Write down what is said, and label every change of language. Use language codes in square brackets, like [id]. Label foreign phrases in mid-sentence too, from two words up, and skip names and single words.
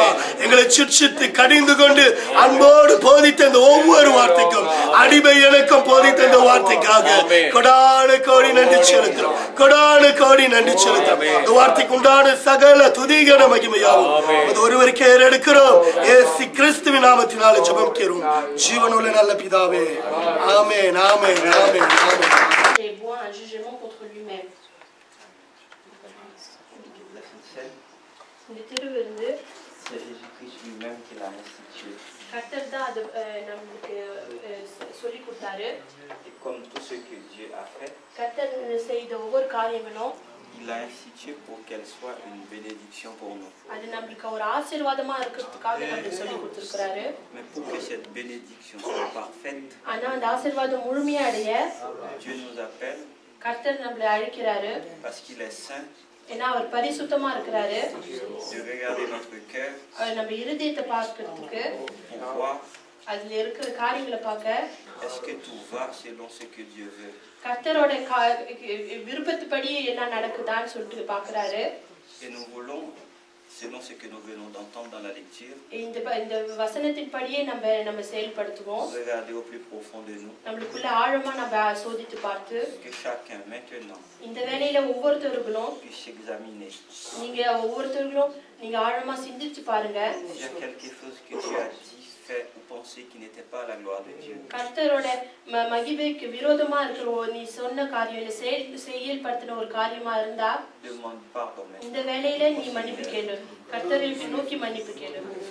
[ta] எங்களை சிற்சித்து கடிந்து கொண்டு அன்போடு போதித்த இந்த ஒவ்வொரு வார்த்தைக்கும் அடிமை எனக்கும் போதித்த இந்த வார்த்தைக்காக கொடான கோடி நன்றி செலுத்துறோம், கொடான கோடி நன்றி செலுத்துறோம். இந்த வார்த்தைக்கு உண்டான சகல துதிகன மகிமையாகும் அது ஒருவருக்கே எடுக்கிறோம். இயேசு கிறிஸ்துவின் நாமத்தினாலே ஜெபம் கேளும் ஜீவனுள்ள நல்ல பிதாவே. ஆமென், ஆமென், ஆமென், ஆமென். [fr] Et boit un jugement contre lui-même. [ta] இந்த திருவிருந்து [fr] C'est Jésus-Christ lui-même qui l'a institué. [ta] கர்த்தர் தான் அது நமக்கு சொல்லி கொடுத்தாரு. [fr] Et comme tout ce que Dieu a fait, [ta] கர்த்தர் செய்த ஒவ்வொரு காரியங்களும் [fr] il l'a institué pour qu'elle soit une bénédiction pour nous. [ta] அது நமக்கு ஒரு ஆசீர்வாதமா இருக்கிறதுக்காக நமக்கு சொல்லி கொடுத்திருக்காரு. [fr] Mais pour que cette bénédiction soit parfaite, [ta] ஆனா அந்த ஆசீர்வாதம் முழுமையா அடைய [fr] Dieu nous appelle [ta] கர்த்தர் நம்மளை அழைக்கிறாரு. [fr] parce qu'il est saint. [ta] ஏன்னா அவர் பரிசுத்தமா இருக்கிறாரு. [fr] De regarder notre cœur, [ta] நம்ம இருதயத்தை பார்க்கிறதுக்கு [fr] pour voir [ta] அதுல இருக்கிற காரியங்களை பார்க்க [fr] est-ce que tout va selon ce que Dieu veut. [ta] கர்த்தரோட விருப்பத்துப்படி என்ன நடக்குதான்னு சொல்லிட்டு பார்க்கறாரு. [fr] Et nous voulons, selon ce que nous venons d'entendre dans la lecture, [ta] இந்த வசனத்தின் படியே நம்ம செயல்படுத்துவோம். [fr] regarder au plus profond de nous. [ta] நமக்குள்ள ஆழமா நம்ம சோதித்து பார்த்து [fr] Que chacun maintenant [ta] இந்த வேளையில ஒவ்வொருத்தர்களும் [fr] puisse s'examiner. [ta] நீங்க ஒவ்வொருத்தர்களும் நீங்க ஆழமா சிந்திச்சு பாருங்க. [fr] Il y a quelque chose que tu as dit, fait ou pensé qui n'était pas à la gloire de Dieu. [ta] கர்த்தரோட மகிமைக்கு விரோதமா இருக்கிற நீ சொன்ன காரியம் இல்ல செயல்படுத்தின ஒரு காரியமா இருந்தா [fr] Demande pardon. [ta] இந்த வேளையில நீ மன்னிப்பு கேளு. கர்த்தரை நோக்கி மன்னிப்பு கேளு.